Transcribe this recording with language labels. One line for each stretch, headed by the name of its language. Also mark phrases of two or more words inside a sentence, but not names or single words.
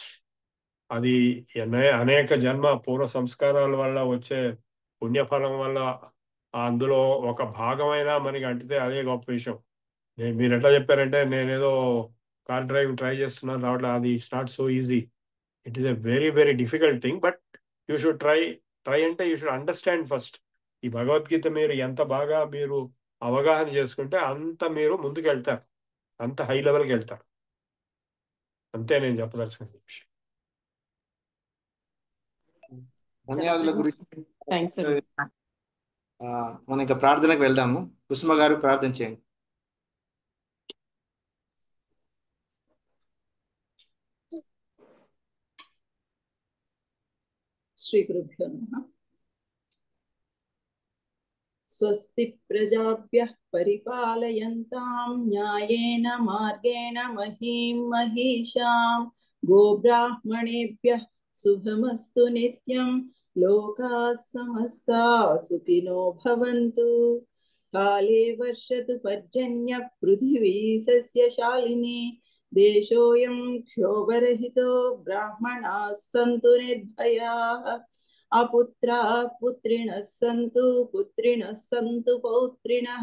Telugu: అది అనేక జన్మ పూర్వ సంస్కారాల వల్ల వచ్చే పుణ్యఫలం వల్ల అందులో ఒక భాగమైనా మనకి అంటితే అదే గొప్ప విషయం. మీరు ఎట్లా చెప్పారంటే నేనేదో
English: car driving try
Telugu: చేస్తున్నాను రావట్లేదు, అది
English: it's not so easy. It is a very very difficult thing. But you should try అంటే you should understand first.
Telugu: ఈ భగవద్గీత మీరు ఎంత బాగా మీరు అవగాహన చేసుకుంటే అంత మీరు ముందుకు వెళ్తారు, అంత
English: high levelకి
Telugu: వెళ్తారు. అంతే నేను చెప్పదలుచుకున్న విషయం. ధన్యవాదాల గురించి. థ్యాంక్స్. మనం ఇంకా ప్రార్థనకు వెళ్దాము. కుసుమ గారు ప్రార్థన చేయండి.
Sanskrit: శ్రీ గురుభ్యో నమః. స్వస్తి ప్రజాభ్యః పరిపాలయంతాం న్యాయేన మార్గేణ మహీం మహీషాం గోబ్రాహ్మణేభ్యః శుభమస్తు నిత్యం. లోకాః సమస్తాః సుఖినో భవంతు. కాలే వర్షతు పర్జన్య పృథివీ సస్యశాలిని. దేశోऽयं క్షోభరహితో బ్రాహ్మణాः సంతు నిర్భయాः. అపుత్రాः పుత్రిణः సంతు పుత్రిణः సంతు పౌత్రిణः.